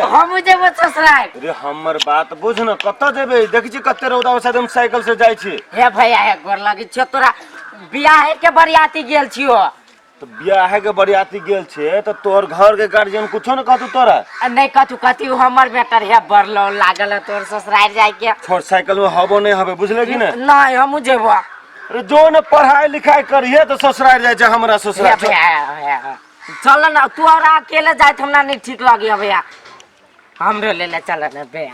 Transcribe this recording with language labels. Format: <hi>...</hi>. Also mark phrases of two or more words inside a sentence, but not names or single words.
<mai>हम जेबो ससुराल। रे हमर बात बुझ न कत जेबे देखि छी कते रौदा से हम साइकिल से जाय छी। हे भैया हे गोर लगी छ तोरा बियाह के बरियाती गेल छियो तो बियाह के बरियाती गेल छे तो तोर घर के गार्जियन कुछो न कहतु तोरा नहीं कथी हमर बेटर है बरलो लागल है तोर ससुराल जाय के छोड़ साइकिल में हबो नहीं हबे बुझले कि न नहीं हम जेबो। अरे जो न पढ़ाई लिखाई करिए तो ससुराल जाय छ हमरा ससुराल चल ना तू और अकेले जाय हमरा नहीं ठीक लगी भैया हमरो ले ले चल ना भैया।</mai>